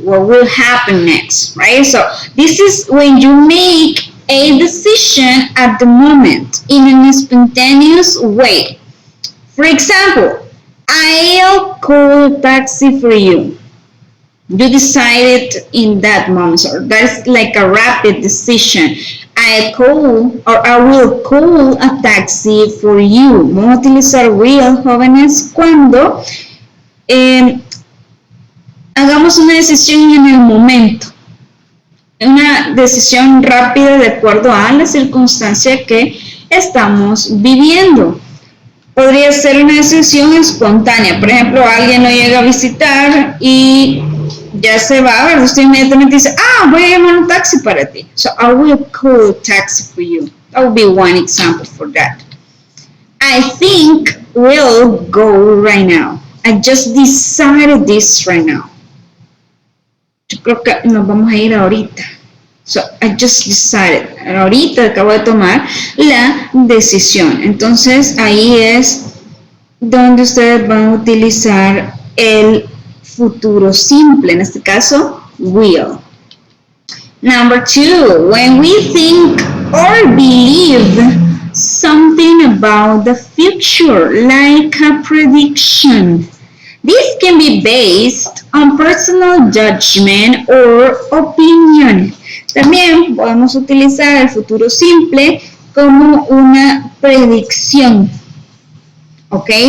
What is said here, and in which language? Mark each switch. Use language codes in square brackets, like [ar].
[en] What will happen next, right? So this is when you make a decision at the moment in a spontaneous way. For example, I'll call a taxi for you. You decided in that moment, so that's like a rapid decision. I call or I will call a taxi for you. [es] Vamos a utilizar will, jóvenes, cuando hagamos una decisión en el momento. Una decisión rápida de acuerdo a la circunstancia que estamos viviendo. Podría ser una decisión espontánea. Por ejemplo, alguien lo llega a visitar y ya se va, ¿verdad? Usted inmediatamente dice, voy a llamar un taxi para ti. [en] So I will call a taxi for you. That would be one example for that. I think we'll go right now. I just decided this right now. [es] Yo creo que nos vamos a ir ahorita. [en] So I just decided. [es] Ahorita acabo de tomar la decisión. Entonces ahí es donde ustedes van a utilizar el futuro simple, en este caso, will. [en] Number 2, when we think or believe something about the future, like a prediction. This can be based on personal judgment or opinion. [es] También podemos utilizar el futuro simple como una predicción. ¿Ok?